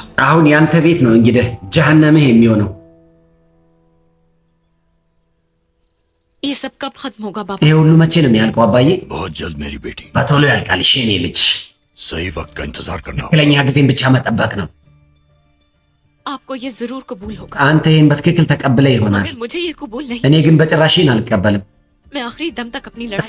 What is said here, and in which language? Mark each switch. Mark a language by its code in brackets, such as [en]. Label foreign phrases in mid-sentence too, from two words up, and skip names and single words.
[am] አሁን ያንተ ቤት ነው እንግዲህ ጀሃነምህ የሚሆነው [hi] ये सब कब खत्म होगा बाबा [am] ይሄ ሁሉ መቼ ነው የሚያልቀው አባዬ [hi] बहुत जल्द मेरी बेटी [am] በቶሎ ያልቃል እሺ የኔ ልጅ [hi] सही वक्त का इंतजार करना होगा [am] ትክክለኛ ጊዜን ብቻ መጠበቅ ነው [hi] आपको ये जरूर कबूल होगा [am] አንተ ይህን በትክክል ተቀብለ ይሆናል [hi] मगर मुझे ये कबूल नहीं [am] እኔ ግን በጭራሽ ይህን አልቀበልም [hi] मैं आखिरी दम तक अपनी लड़ाई